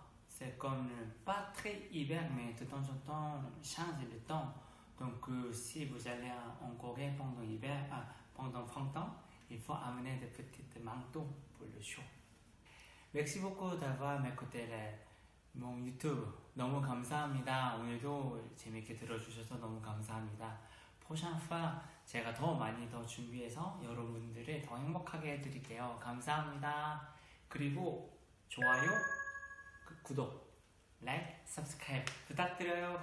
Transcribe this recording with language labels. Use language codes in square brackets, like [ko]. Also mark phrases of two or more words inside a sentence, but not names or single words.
[fr] C'est comme pas très hiver, mais de temps en temps, change le temps. Donc si vous allez en Corée pendant l'hiver, pendant le printemps, il faut amener des petits manteaux pour le chaud. Merci beaucoup d'avoir écouté mon [ko] 유튜브 너무 감사합니다. 오늘도 재밌게 들어주셔서 너무 감사합니다. 포션파 제가 더 많이 더 준비해서 여러분들을 더 행복하게 해드릴게요. 감사합니다. 그리고 좋아요, 구독, [en] like, subscribe [ko] 부탁드려요.